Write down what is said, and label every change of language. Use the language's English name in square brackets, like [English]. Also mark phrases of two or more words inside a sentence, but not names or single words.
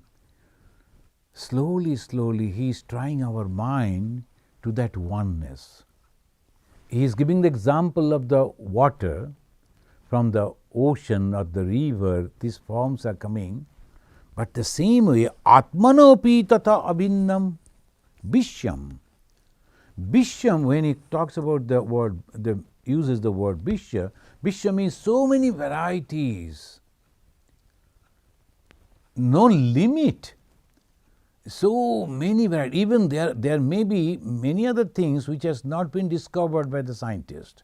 [English] Slowly, slowly, he is trying our mind to that oneness. He is giving the example of the water from the ocean or the river, these forms are coming. But the same way, [Sanskrit] Atmanopi tata abhinnam bishyam. [English] Bishyam, when he talks about the word, uses the word bishya, bishya means so many varieties, no limit. So many varieties. Even there may be many other things which has not been discovered by the scientist.